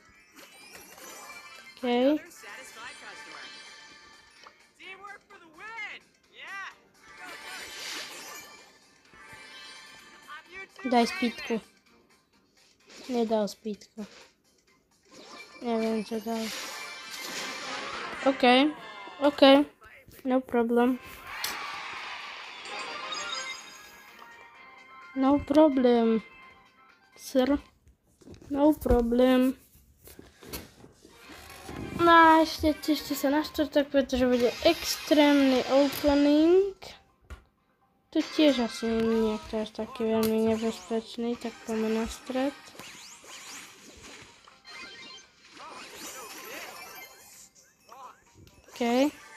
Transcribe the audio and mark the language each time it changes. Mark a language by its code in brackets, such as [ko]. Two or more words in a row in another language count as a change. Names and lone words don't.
[sk] OK. Daj spítku. Nedal spítku. Neviem, čo dal. [en] OK. No problem. No problem. Sir. No problem. [sk] No a ešte sa na štvrtok, pretože bude extrémny opening. Tu tiež asi nie je až taký veľmi nebezpečný, tak poďme na stred. OK.